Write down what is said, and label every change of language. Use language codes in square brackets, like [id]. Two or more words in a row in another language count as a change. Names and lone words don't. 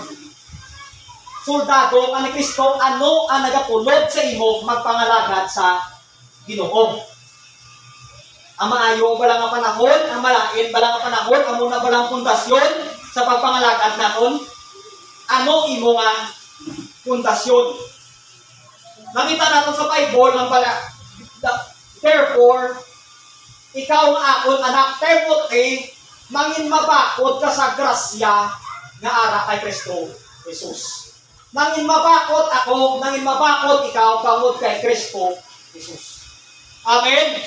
[hil] Soldado ka ni Kristo, ano ang nagapulod sa imo magpangalagad sa Ginoo? Ang maayo ba lang ang panahon, ang malain ba lang ang panahon, ang muna ba lang pundasyon sa pagpangalagad naton? Ano imo nga pundasyon? [tl] Nakita natin sa Bible ng pala, [en] therefore, [hil] ikaw nga akon anak Timothy, mangin mabakod ka sa grasya nga ara kay Kristo Jesus. Mangin mabakod ako, mangin mabakod ikaw bangod kay Kristo Jesus. Amen?